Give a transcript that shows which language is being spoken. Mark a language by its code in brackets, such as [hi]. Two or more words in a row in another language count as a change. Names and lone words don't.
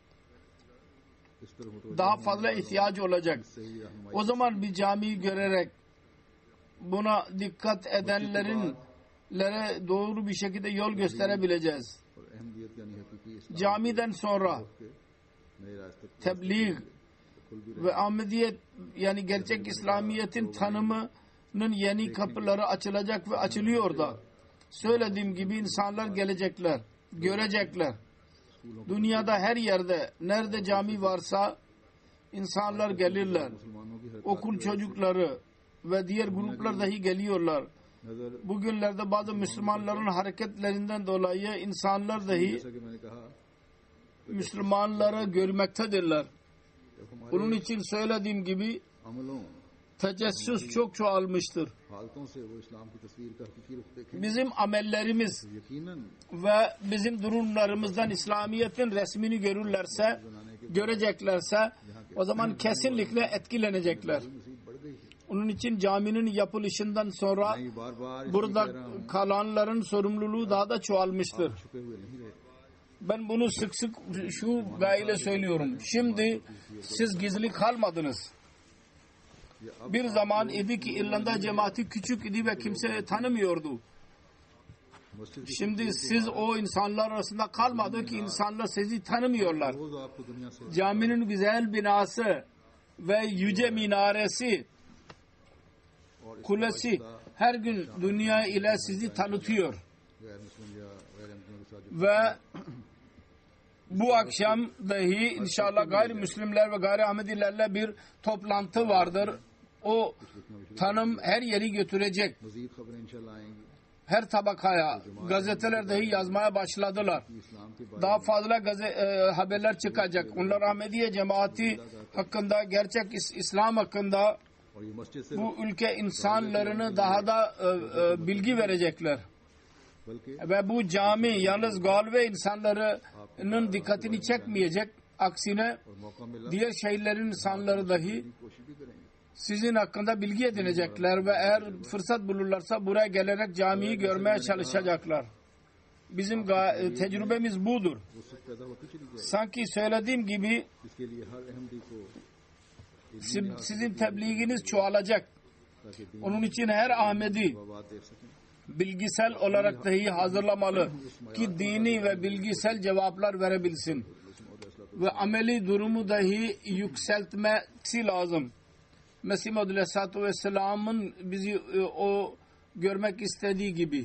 [ur] اس طرح متوجہ [tr] Daha fazla ihtiyacı olacak. [ur] صحیح رہنمائی [tr] O zaman bir camiyi görerek buna dikkat edenlere doğru bir şekilde yol gösterebileceğiz. [ur] اور اہمیت یعنی حقیقی اسلام [tr] Camiden sonra [ur] کے نئے راستے پر [tr] tebliğ [ur] کھل بھی [tr] ve Ahmediyet yani gerçek İslamiyet'in tanımının yeni kapıları açılacak ve açılıyor da. Söylediğim gibi insanlar gelecekler, görecekler. Dünyada her yerde, nerede cami varsa insanlar gelirler. [ur] مسلمانوں کی حرکت [tr] Okul çocukları ve diğer gruplar dahi geliyorlar. [ur] नजर [tr] Bugünlerde bazı Müslümanların hareketlerinden dolayı insanlar dahi [ur] جیسا کہ میں نے کہا [tr] Müslümanları görmektedirler. [ur] جب ہمارے [tr] Bunun için söylediğim gibi [ur] अमलों [tr] tecessüs çok çoğalmıştır. [ur] حالتوں سے وہ اسلام کی تصویر کا حقیقی رخ دیکھیں [tr] Bizim amellerimiz [ur] यकीनन [tr] ve bizim durumlarımızdan İslamiyet'in resmini görürlerse, göreceklerse o zaman kesinlikle etkilenecekler. [ur] مصیبت بڑھ گئی ہے. [tr] Onun için caminin yapılışından sonra [ur] میں یہ بار بار اس لیے [tr] burada [ur] کہہ رہا ہوں, [tr] kalanların sorumluluğu daha da çoğalmıştır. [ur] چھپے ہوئے نہیں رہے. [tr] Ben bunu sık sık şu gayeyle söylüyorum. Şimdi siz gizli kalmadınız. [ur] یہ اب [tr] Bir zaman idi ki İrlanda cemaati küçük idi ve kimse tanımıyordu. [ur] مسجد کی [tr] Şimdi siz o insanlar arasında kalmadı ki insanlar sizi tanımıyorlar. [ur] روز آپ کو دنیا سے [tr] Caminin güzel binası ve yüce minaresi, [ur] اور اس [tr] kulesi her gün dünya ile sizi tanıtıyor. [ur] غیر مسلم یا غیر احمدیوں کے ساتھ جو [tr] Ve bu akşam dahi inşallah gayrimüslimler ve gayri Ahmedilerle bir toplantı vardır. O tanım her yeri götürecek. [ur] مزید خبریں ان شاء اللہ آئیں گی [tr] Her tabakaya, gazeteler dahi yazmaya başladılar. [ur] کہ اسلام کے بارے [tr] Daha fazla haberler çıkacak. Onlar Ahmediye cemaati hakkında, gerçek İslam hakkında [ur] اور یہ مسجد سے [tr] bu ülke insanlarını daha da bilgi verecekler. [ur] बल्कि [tr] Ve bu cami yalnız Galve insanlarının dikkatini çekmeyecek. Aksine [ur] اور موقع ملا [tr] diğer şehirlerin insanları dahi [ur] کوشش بھی کریں گے [tr] sizin hakkında bilgi edinecekler ve eğer fırsat bulurlarsa buraya gelerek camiyi görmeye çalışacaklar. Bizim tecrübemiz budur. [ur] وہ سب پیدا ہوتی چلی جائے [tr] Sanki söylediğim gibi [ur] اس کے لیے ہر احمدی کو [tr] sizin tebliğiniz çoğalacak. [ur] تاکہ دین [tr] Onun için her Ahmedi [ur] بات دیکھ سکیں [tr] bilgisel olarak dahi hazırlamalı ki dini ve bilgisel cevaplar verebilsin ve ameli durumu dahi yükseltmesi lazım. Mesih Maud Aleyhisselatü Vesselam'ın bizi o görmek istediği gibi.